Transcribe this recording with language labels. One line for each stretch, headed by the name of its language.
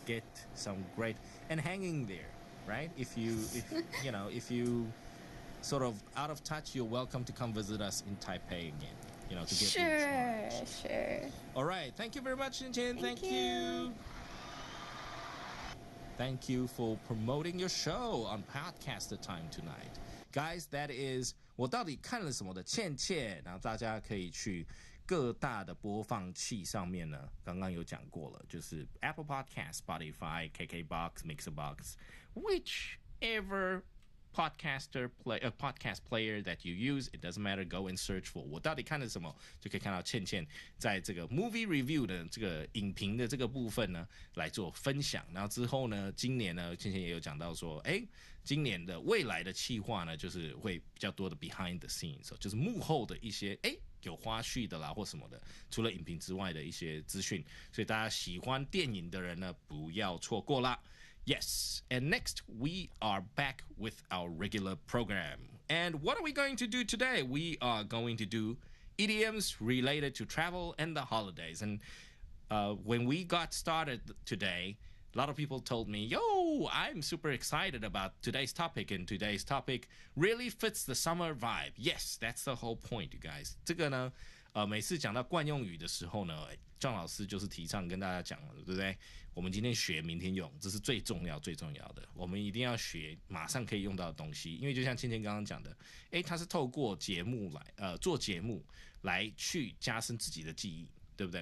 English: get some great and hanging there, right? If you sort of out of touch, you're welcome to come visit us in Taipei again. To get Sure. All right. Thank you very much, Chen Chen. Thank Thank you. Thank you for promoting your show on Podcaster Time tonight. Guys, that is
Chinese: 我到底看了什么的倩倩，然后大家可以去各大的播放器上面呢，刚刚有讲过了，就是 Apple Podcast、Spotify、KKBox、Mixerbox,
English: whichever podcast player that you use, it doesn't matter. Go and search for
Chinese: 我到底看了什么，就可以看到倩倩在这个 movie review 的这个影评的这个部分呢来做分享。然后之后呢，今年呢，倩倩也有讲到说，今年的未来的企划呢，就是会比较多的
English: behind the scenes，
Chinese: 就是幕后的一些有花絮的啦或什么的，除了影评之外的一些资讯。所以大家喜欢电影的人呢，不要错过啦。
English: Yes, and next we are back with our regular program. And what are we going to do today? We are going to do idioms related to travel and the holidays. And when we got started today, a lot of people told me, yo, I'm super excited about today's topic, and today's topic really fits the summer vibe. Yes, that's the whole point, you guys.
Chinese: 这个呢，每次讲到惯用语的时候呢，张老师就是提倡跟大家讲了，对不对？我们今天学，明天用，这是最重要的。我们一定要学，马上可以用到的东西。因为就像芊芊刚刚讲的，他是透过节目来，做节目来去加深自己的记忆，对不对？